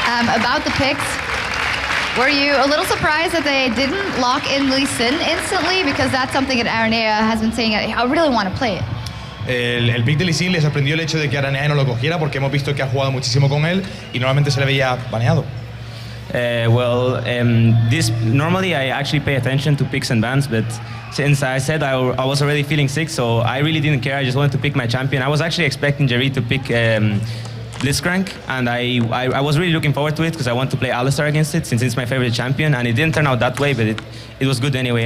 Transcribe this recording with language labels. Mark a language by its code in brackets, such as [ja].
[en] About the picks, were you a little surprised that they didn't lock in Lee Sin instantly? Because that's something that Aranea has been saying, I really want to play it. [es] El pick de Lee Sin le sorprendió el hecho de que Aranea no lo cogiera porque hemos visto que ha jugado muchísimo con él y normalmente se le veía baneado. [en] Normally I actually pay attention to picks and bans, but since I said I was already feeling sick, so I really didn't care. I just wanted to pick my champion. I was actually expecting Jerry to pick Blitzcrank, and I was really looking forward to it because I want to play Alistar against it since it's my favorite champion, and it didn't turn out that way, but it was good anyway.